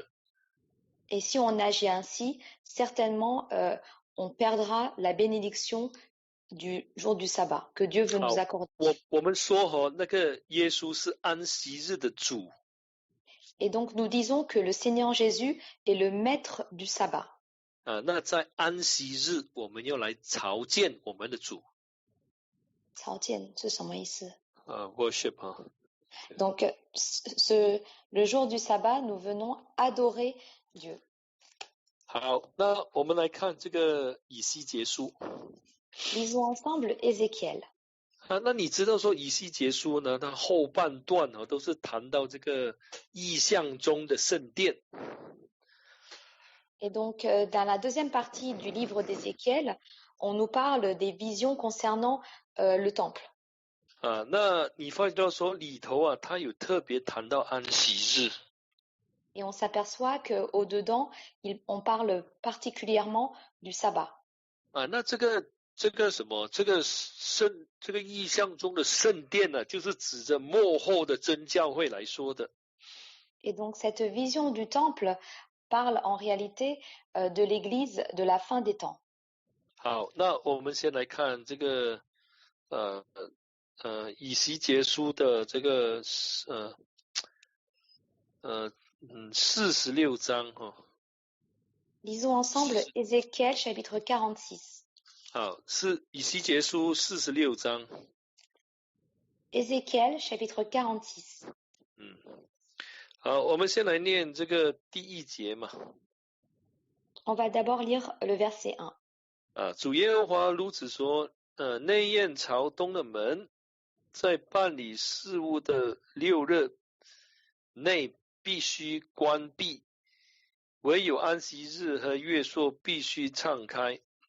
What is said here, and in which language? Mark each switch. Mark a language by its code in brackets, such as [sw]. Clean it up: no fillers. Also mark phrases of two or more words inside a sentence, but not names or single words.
[fr] Et si on agit ainsi, certainement on perdra la bénédiction du jour du sabbat que Dieu veut nous accorder. [zh] 我们说那个耶稣是安息日的主。 [fr] Et donc nous disons que le Seigneur Jésus est le maître du sabbat. [zh] 啊，那在安息日我们要来朝见我们的主。朝见是什么意思？ worship 啊。 [fr] Donc le jour du sabbat, nous venons adorer Dieu. [zh] 好，那我们来看这个以西结书。 [fr] Lisons ensemble Ézéchiel. [zh] 啊，那你知道说以西结书呢，它后半段都是谈到这个意象中的圣殿。 [fr] Et donc, dans la deuxième partie du livre d'Ézéchiel, on nous parle des visions concernant le temple. [zh] 啊，那你发觉到说里头它有特别谈到安息日。 [fr] Et on s'aperçoit qu'au-dedans, on parle particulièrement du sabbat. [zh] 啊，那这个什么，这个意象中的圣殿呢，就是指着末后的真教会来说的。 [fr] Et donc, cette vision du temple parle en réalité de l'Église de la fin des temps. [zh] 好，那我们先来看这个以西结书的这个46章哈。 [fr] Lisons ensemble Ézéchiel chapitre 46. [zh] 好，是以西结书46章。 [fr] Ézéchiel chapitre 46. [zh] 好，我们先来念这个第1节嘛。 [fr] On va d'abord lire le verset 1. [zh] 主耶和华如此说，内院朝东的门，在办理事务的6日内必须关闭，唯有安息日和月朔必须敞开。